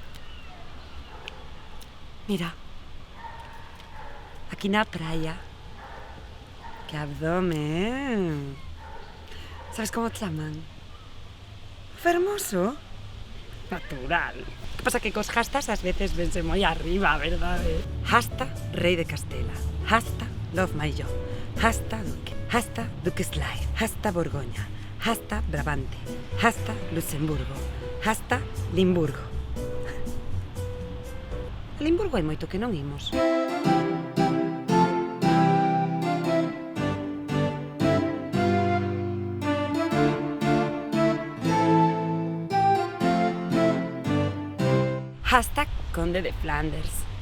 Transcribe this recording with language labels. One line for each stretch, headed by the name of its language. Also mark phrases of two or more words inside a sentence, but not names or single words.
Galician: Mira. Aquí na praia. Que abdomen.
Spanish: ¿Sabes cómo te llaman? Fermoso.
Galician: Natural. Que pasa que cos hastas ás veces vense moi arriba, verdade? Hasta rei de Castela. Hasta
English: love my job.
Galician: Hasta duque. Hasta duques life. Hasta Borgoña. Hasta Brabante. Hasta Luxemburgo. Hasta Limburgo. A Limburgo hai moito que non imos. Hashtag Conde de Flanders.